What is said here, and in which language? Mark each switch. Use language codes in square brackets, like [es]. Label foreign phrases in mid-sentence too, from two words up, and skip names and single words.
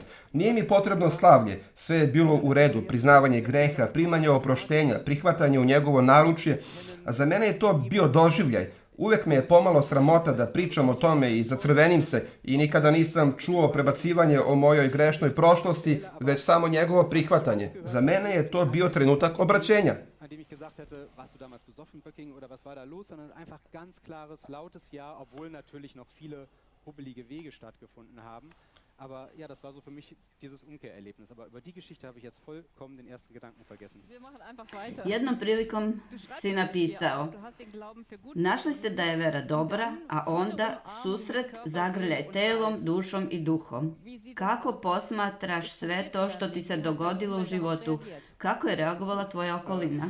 [sr] Nije mi potrebno slavlje, sve je bilo u redu, priznavanje greha, primanje oproštenja, prihvatanje u njegovo naručje. A za mene je to bio doživljaj. Uvek me je pomalo sramota da pričam o tome i zacrvenim se i nikada nisam čuo prebacivanje o mojoj grešnoj prošlosti, već samo njegovo prihvatanje. Za mene je to bio trenutak obraćenja. [de] Dem ich gesagt hätte, warst du damals besoffen, Böcking, oder was war da los, sondern einfach ganz klares, lautes Ja, obwohl natürlich noch viele hubbelige Wege stattgefunden haben. Aber ja, das war so für mich dieses Umkehrerlebnis. Aber über die Geschichte habe ich jetzt vollkommen den ersten Gedanken vergessen. [sr] Jednom prilikom si napisao, našli ste da je vera dobra, a onda susret zagrljaj telom, dušom i duhom. Kako posmatraš sve to što ti se dogodilo u životu? Kako je reagovala tvoja okolina?